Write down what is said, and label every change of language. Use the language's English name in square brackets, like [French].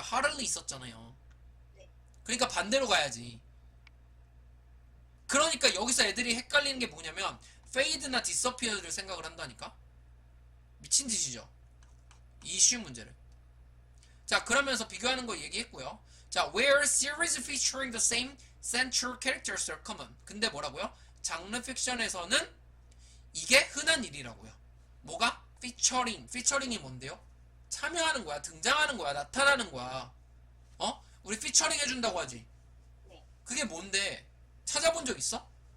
[Korean] hardly 있었잖아요. 그러니까 반대로 가야지. 그러니까 여기서 애들이 헷갈리는 게 뭐냐면 fade나 disappear를 생각을 한다니까. 미친 짓이죠. 이 쉬운 문제를. 자, 그러면서 비교하는 거 얘기했고요. [English] 자, where series featuring the same central characters are common. [Korean] 근데 뭐라고요? 장르 픽션에서는 이게 흔한 일이라고요. 뭐가? 피처링. 피처링이 뭔데요? 참여하는 거야, 등장하는 거야, 나타나는 거야. 어? 우리 피처링 해준다고 하지. 네. 그게 뭔데? 찾아본 적 있어?